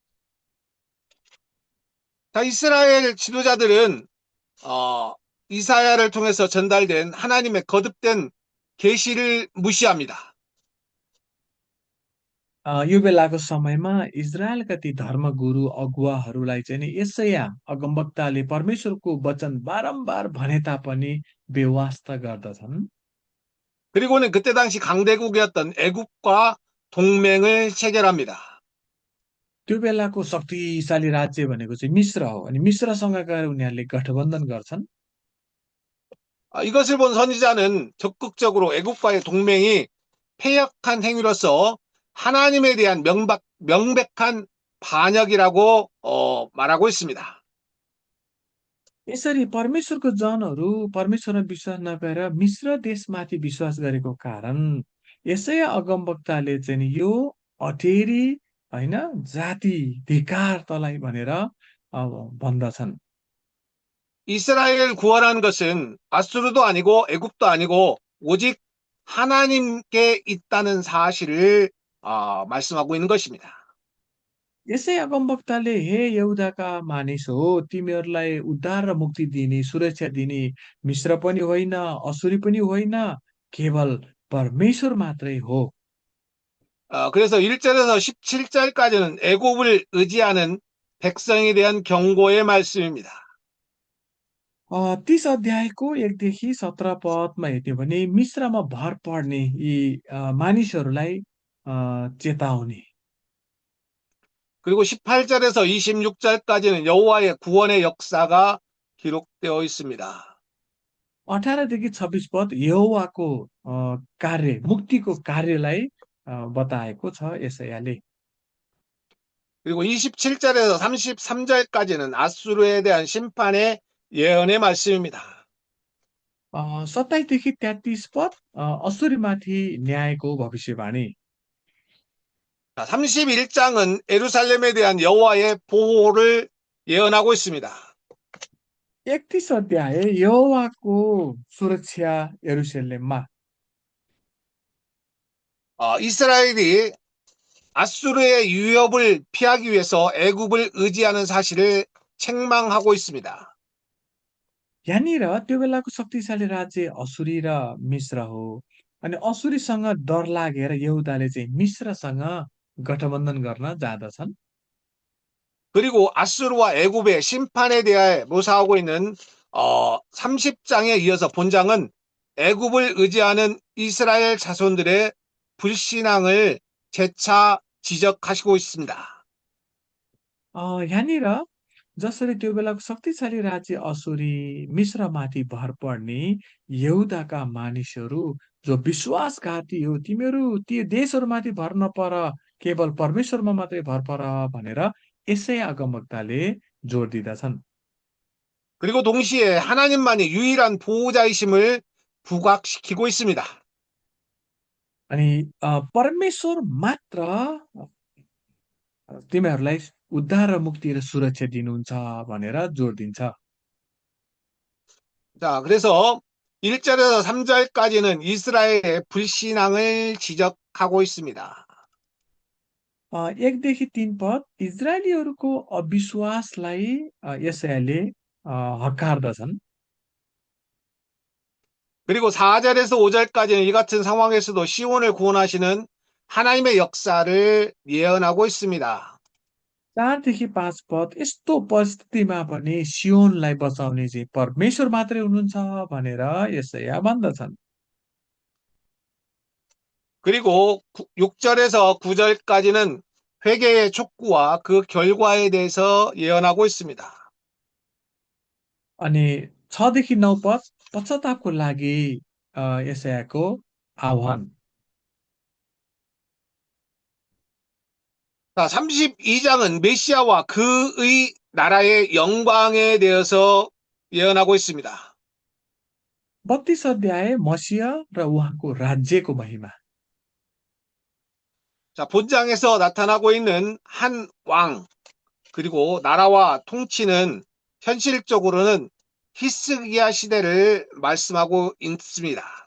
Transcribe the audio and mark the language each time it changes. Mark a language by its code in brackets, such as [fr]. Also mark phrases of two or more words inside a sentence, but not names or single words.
[ko] 자, 이스라엘 지도자들은 이사야를 통해서 전달된 하나님의 거듭된 계시를 무시합니다. [ne] यो बेलाको समयमा इजरायलका ती धर्मगुरु अगुवाहरूलाई चाहिँ नि यसैया अगमवक्ताले परमेश्वरको वचन बारम्बार भने तापनि बेवास्ता गर्दछन्। [ko] 그리고는 그때 당시 강대국이었던 애굽과 동맹을 체결합니다. [ne] त्यो बेलाको शक्तिशाली राज्य भनेको चाहिँ मिश्र हो। अनि मिश्रसँग गएर उनीहरूले गठबन्धन गर्छन्। [ko] 이것을 본 선지자는 적극적으로 애굽과의 동맹이 패역한 행위로서 하나님에 대한 명백한 반역이라고 말하고 있습니다. [ne] यसरी परमेश्वरको जनहरू परमेश्वरमा विश्वास नगरेर मिश्र देशमाथि विश्वास गरेको कारण यसैया अगमवक्ताले चाहिँ नि यो अटेरी होइन जाति धिक्कार तँलाई भनेर भन्दछन्। [ko] 이스라엘을 구원한 것은 아수르도 아니고 애굽도 아니고 오직 하나님께 있다는 사실을 말씀하고 있는 것입니다. [ne] यसै अगमवक्ताले हे यहुदाका मानिस हो तिमीहरूलाई उद्धार र मुक्ति दिने सुरक्षा दिने मिश्र पनि होइन असुरी पनि होइन केवल परमेश्वर मात्रै हो। [ko] 그래서 1절에서 17절까지는 애굽을 의지하는 백성에 대한 경고의 말씀입니다. [ne] 30 अध्यायको 1देखि 17 पदमा हेर्ने भने मिश्रमा भर पर्ने यी मानिसहरूलाई चेतावनी। [ko] 그리고 18절에서 26절까지는 여호와의 구원의 역사가 기록되어 있습니다. [ne] 18देखि 26 पद यहोवाको कार्य मुक्तिको कार्यलाई बताएको छ यसैयाले। [ko] 그리고 27절에서 33절까지는 아수르에 대한 심판의 예언의 말씀입니다. [ne] 27देखि 33 पद असुरीमाथि न्यायको भविष्यवाणी। [ko] 31장은 예루살렘에 대한 여호와의 보호를 예언하고 있습니다. [ne] 31 अध्याय यहोवाको सुरक्षा यरुसलेममा। [ko] 이스라엘이 아수르의 위협을 피하기 위해서 애굽을 의지하는 사실을 책망하고 있습니다. [ne] यहाँनिर त्यो बेलाको शक्तिशाली राज्य असुरी र मिश्र हो। अनि असुरीसँग डर लागेर यहुदाले चाहिँ मिश्रसँग गठबन्धन गर्न जाँदछन्। [ko] 그리고 아수르와 애굽의 심판에 대해 묘사하고 있는 30장에 이어서 본장은 애굽을 의지하는 이스라엘 자손들의 불신앙을 재차 지적하시고 있습니다. [ne] यहाँनिर जसरी त्यो बेलाको शक्तिशाली राज्य असुरी मिश्रमाथि भर पर्ने यहुदाका मानिसहरू जो विश्वासघाती हो तिमीहरू ती देशहरूमाथि भर नपर केवल परमेश्वरमा मात्रै भर पर भनेर यसै अगमवक्ताले जोड दिँदछन्। [ko] 그리고 동시에 하나님만이 유일한 보호자이심을 부각시키고 있습니다. [ne] अनि परमेश्वर मात्र तिमीहरूलाई उद्धार र मुक्ति र सुरक्षा दिनुहुन्छ भनेर जोड दिन्छ। [ko] 자, 그래서 1절에서 3절까지는 이스라엘의 불신앙을 지적하고 있습니다. [ne] 1देखि 3 पद इजरायलीहरूको अविश्वासलाई यसैले हकारदछन्। [ko] 그리고 4절에서 5절까지는 이 같은 상황에서도 시온을 구원하시는 하나님의 역사를 예언하고 있습니다. [ne] 4देखि 5 पद यस्तो परिस्थितिमा पनि सियोनलाई बचाउने चाहिँ परमेश्वर मात्रै हुनुहुन्छ भनेर यसैया भन्दछन्। [ko] 그리고 6절에서 9절까지는 회개의 촉구와 그 결과에 대해서 예언하고 있습니다. [ne] अनि 6देखि 9 पद पश्चातापको लागि यशायाको आह्वान। [ko] 자, 32장은 메시아와 그의 나라의 영광에 대해서 예언하고 있습니다. [ne] 32 अध्याय मसीह र उहाँको राज्यको महिमा। [ko] 자, 본장에서 나타나고 있는 한 왕, 그리고 나라와 통치는 현실적으로는 히스기야 시대를 말씀하고 있습니다.